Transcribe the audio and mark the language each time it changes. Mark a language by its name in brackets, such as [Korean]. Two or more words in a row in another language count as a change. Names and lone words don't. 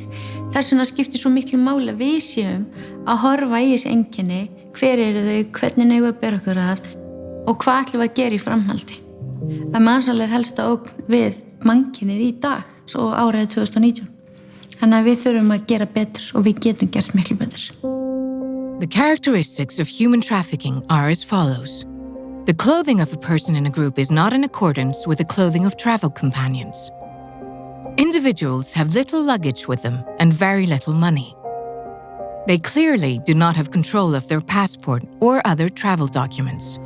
[Icelandic] Þess vegna skiptir svo miklu máli að við séum að horfa í þessi einkenni, hver eru þau, hvernig eigum við að bera okkur að og hvað ætlum við að gera í framhaldi. Að mansal helsta ógn við mannkynið í dag, svo árið 2019. Þannig að við þurfum að gera betur og við getum gert miklu betur. [English] The characteristics of human trafficking are as follows. The clothing of a person in a group is not in accordance with the clothing of travel companions. Individuals have little luggage with them and very little money. They clearly do not have control of their passport or other travel documents.